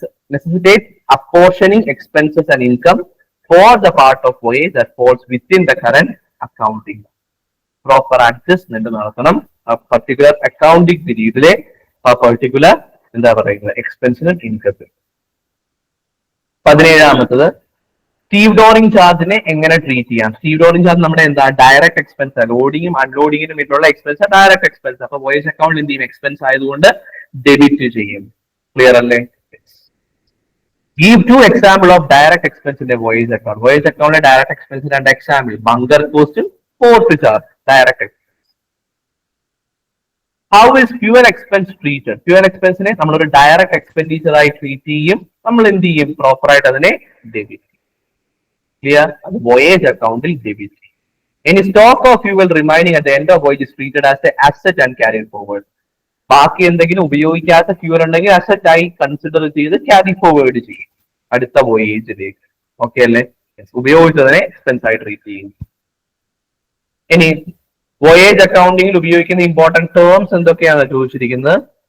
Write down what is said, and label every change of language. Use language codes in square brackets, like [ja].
[en] necessitate apportioning expenses and income for the part of voyage that falls within the current accounting. Proper adjustment [ml] നടത്തണം ആ particular accounting പീരീഡിലെ ആ particular എന്താ പറയുന്നത് എക്സ്പെൻസിനും income. 17ാമത്തത് Steve ഡോറിംഗ് ചാർജിനെ എങ്ങനെ treat ചെയ്യാം? സ്റ്റീവ് ഡോറിംഗ് ചാർജ് നമ്മുടെ എന്താ? Direct expense. ലോഡിങ്ങും അൺലോഡിങ്ങിനും വേണ്ടിയുള്ള എക്സ്പെൻസ് ഡയറക്റ്റ് എക്സ്പെൻസ്. അപ്പൊ വോയേജ് അക്കൗണ്ടിൽ എന്ത് ചെയ്യും? എക്സ്പെൻസ് ആയതുകൊണ്ട് ഡെബിറ്റ് ചെയ്യും. ക്ലിയർ അല്ലേ? [en] Give 2 example of direct expense in a voyage account. Voyage account direct expense 2 example. Bunker cost, port charge, direct expense. How is fuel expense treated? [ml] Fuel expense ne നമ്മൾ ഒരു direct expenditure ആയി treat ചെയ്യും. നമ്മൾ എന്ത് ചെയ്യും? Proper ആയിട്ട് അതിനെ debit. Clear? അത് voyage അക്കൗണ്ടിൽ ഡെബിറ്റ് ചെയ്യും. [en] Any stock of fuel remaining at the end of voyage is treated as an asset and carried forward. [ml] ബാക്കി എന്തെങ്കിലും ഉപയോഗിക്കാത്ത ഫ്യൂൽ ഉണ്ടെങ്കിൽ അസറ്റ് ആയി കൺസിഡർ ചെയ്ത് ക്യാരി ഫോർവേഡ് ചെയ്യും അടുത്ത വോയേജിലേക്ക്. ഓക്കെ അല്ലേ? ഉപയോഗിച്ചതിനെ എക്സ്പെൻസ് ആയി ട്രീറ്റ് ചെയ്യും. ഇനി വോയേജ് അക്കൗണ്ടിങ്ങിൽ ഉപയോഗിക്കുന്ന ഇമ്പോർട്ടന്റ് ടേംസ് എന്തൊക്കെയാണ് ചോദിച്ചിരിക്കുന്നത്?